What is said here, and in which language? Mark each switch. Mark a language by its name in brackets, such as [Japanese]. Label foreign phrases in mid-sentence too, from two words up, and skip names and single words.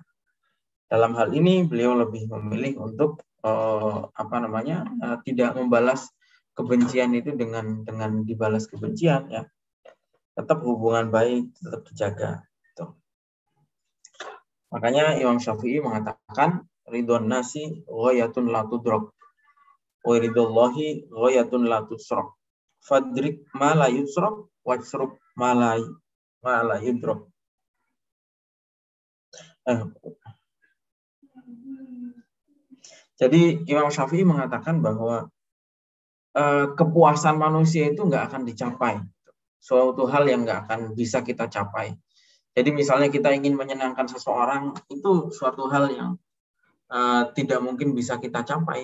[Indonesian] Dalam hal ini beliau lebih memilih untuk tidak membalas kebencian itu dengan dibalas kebencian, ya. Tetap hubungan baik tetap dijaga. Gitu. Makanya Imam Syafi'i mengatakan [Arabic] رضا الناس غاية لا تدرك ورضا الله غاية لا تترك. فأدرك ما لا يترك واترك ما لا يدرك. [Indonesian] Jadi Imam Syafi'i mengatakan bahwa kepuasan manusia itu nggak akan dicapai. Suatu hal yang nggak akan bisa kita capai. Jadi misalnya kita ingin menyenangkan seseorang, itu suatu hal yang tidak mungkin bisa kita capai.